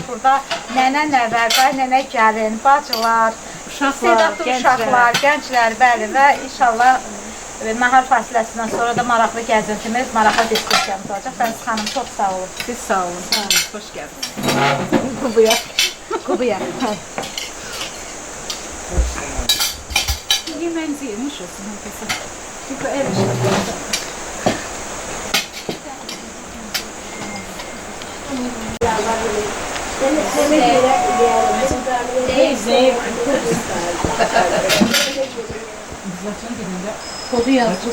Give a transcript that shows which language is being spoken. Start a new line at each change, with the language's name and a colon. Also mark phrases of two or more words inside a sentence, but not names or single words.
Azerbaijani: Burada nənə, nəvə, nənə gəlin, bacılar, istedadlı uşaqlar, gənclər, bəli və inşallah nahar fasiləsindən sonra da maraqlı gəzintimiz, maraqlı diskusiyamız olacaq. Fəriz xanım, çox sağ olun. Siz sağ olun. Xoş gəldiniz. Qubuya. Qubuya. Yeməğinizi yemiş olsun herkese. Çünkü el işi. Kodu yazdı.